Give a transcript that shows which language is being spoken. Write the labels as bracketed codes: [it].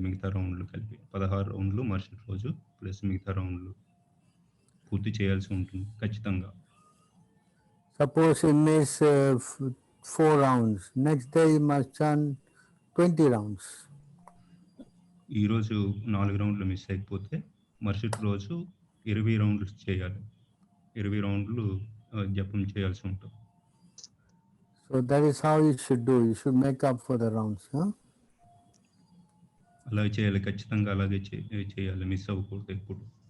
[te] మిగతా రౌండ్లు కలిపి 16 రౌండ్లు మరుసటి రోజు ప్లస్ మిగతా రౌండ్లు పూర్తి చేయాల్సి ఉంటుంది ఖచ్చితంగా. [en] Suppose he miss 4 rounds, next day he must chant 20 rounds. [te] ఈరోజు 4 రౌండ్లు మిస్ అయిపోతే మరుసటి రోజు 20 రౌండ్లు చేయాలి. 20 రౌండ్లు జపం చేయాల్సి ఉంటుంది. [en] So that is how you should do. You should make up for the rounds. Huh? [te] అలాగే చేయాలి, ఖచ్చితంగా అలాగే చేయాలి, మిస్ అవ్వకూడదు ఎప్పుడు.